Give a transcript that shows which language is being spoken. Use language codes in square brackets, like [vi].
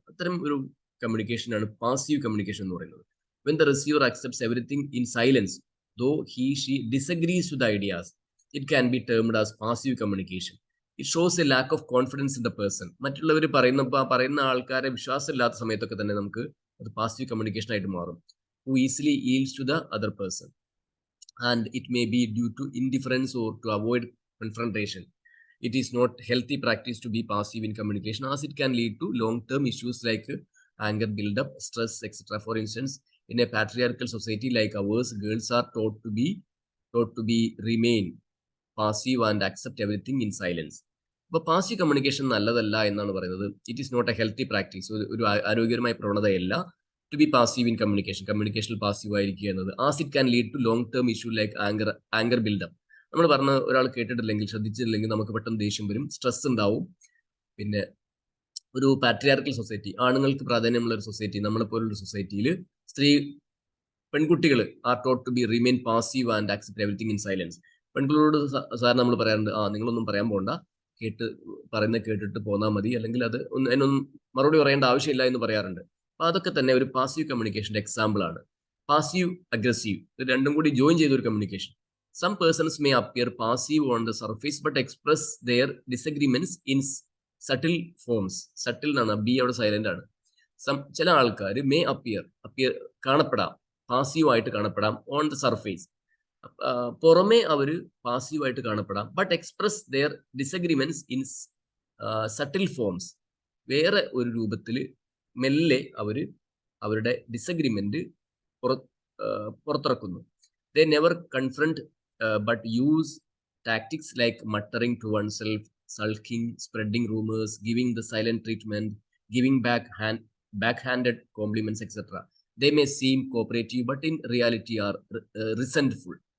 [ml] അത്തരം ഒരു കമ്മ്യൂണിക്കേഷനാണ് passive communication എന്ന് പറയുന്നത്. [en] When the receiver accepts everything in silence though he she disagrees to the ideas it can be termed as passive communication. It shows a lack of confidence in the person. [ml] മറ്റുള്ളവർ പറയുന്ന ആൾക്കാരെ വിശ്വാസമില്ലാത്ത സമയത്തൊക്കെ തന്നെ നമുക്ക് അത് പാസീവ് കമ്മ്യൂണിക്കേഷൻ ആയിട്ട് മാറും. [en] Who easily yields to the other person and it may be due to indifference or to avoid confrontation. It is not healthy practice to be passive in communication as it can lead to long-term issues like anger build-up, stress, etc. For instance, in a patriarchal society like ours, girls are taught to be remain passive and accept everything in silence. [ml] അപ്പോൾ passive communication നല്ലതല്ല എന്നാണ് പറയുന്നത്. [en] it is not a healthy practice, [ml] ഒരു ആരോഗ്യകരമായ പ്രവണതയല്ല [en] to be passive in [ml] കമ്മ്യൂണിക്കേഷനിൽ passive ആയിരിക്കുക എന്നത്. [en] As it can lead to long term issue like anger build up. [ml] നമ്മൾ പറഞ്ഞ ഒരാൾ കേട്ടിട്ടില്ലെങ്കിൽ, ശ്രദ്ധിച്ചിട്ടില്ലെങ്കിൽ നമുക്ക് പെട്ടെന്ന് ദേഷ്യം വരും, സ്ട്രെസ് ഉണ്ടാവും. പിന്നെ ഒരു പാട്രിയാർക്കൽ സൊസൈറ്റി, ആണുങ്ങൾക്ക് പ്രാധാന്യമുള്ള ഒരു സൊസൈറ്റി, നമ്മളെപ്പോലുള്ള സൊസൈറ്റിയിൽ പെൺകുട്ടികൾ [en] Are taught to be remain passive and accept everything in silence. [ml] പെൺകുട്ടികളോട് sir നമ്മൾ പറയാറുണ്ട്, നിങ്ങളൊന്നും പറയാൻ പോകണ്ട, കേട്ടിട്ട് പോന്നാൽ മതി, അല്ലെങ്കിൽ അതിനൊന്നും മറുപടി പറയേണ്ട ആവശ്യമില്ല എന്ന് പറയാറുണ്ട്. അപ്പൊ അതൊക്കെ തന്നെ ഒരു പാസീവ് കമ്മ്യൂണിക്കേഷന്റെ എക്സാമ്പിൾ ആണ്. പാസീവ്, അഗ്രസീവ്, ഇത് രണ്ടും കൂടി ജോയിൻ ചെയ്ത ഒരു communication. [en] Some persons may appear passive on the surface but express their disagreements in subtle forms. [ml] Subtle എന്നാണ്, ബി അവിടെ സൈലന്റ് ആണ്. ചില ആൾക്കാർ [en] may appear [ml] കാണപ്പെടാം, പാസീവായിട്ട് കാണപ്പെടാം, [en] on the surface, [ml] പുറമേ അവർ പാസീവായിട്ട് കാണപ്പെടാം, [en] But express their disagreements in subtle forms. [ml] വേറെ ഒരു രൂപത്തിൽ മെല്ലെ അവരുടെ disagreement പുറത്തിറക്കുന്നു. [en] They never confront but use tactics like muttering to oneself, sulking, spreading rumors, giving the silent treatment, giving backhanded compliments, etc. They may seem cooperative but in reality are resentful.